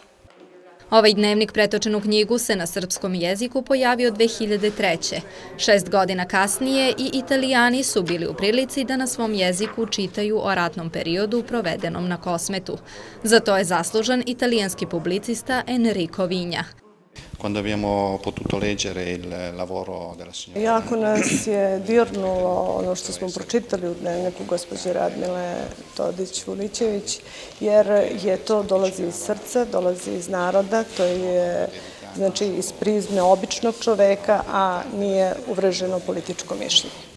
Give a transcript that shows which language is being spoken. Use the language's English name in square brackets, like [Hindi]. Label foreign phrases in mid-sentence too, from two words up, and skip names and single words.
[Serbian] Ovaj dnevnik pretočen u knjigu se na srpskom jeziku pojavio 2003. 6 godina kasnije i Italijani su bili u prilici da na svom jeziku čitaju o ratnom periodu provedenom na Kosmetu. Za to je zaslužan italijanski publicista Enrico Vigna. [Italian] Quando abbiamo potuto leggere il lavoro della signora. [Serbian] Jako nas je dirnulo ono što smo pročitali u dnevniku gospođe Radmile Todić-Vulićević, jer je to dolazi iz srca, dolazi iz naroda, to je znači iz prizme običnog čoveka, a nije uvreženo političko mišljenje.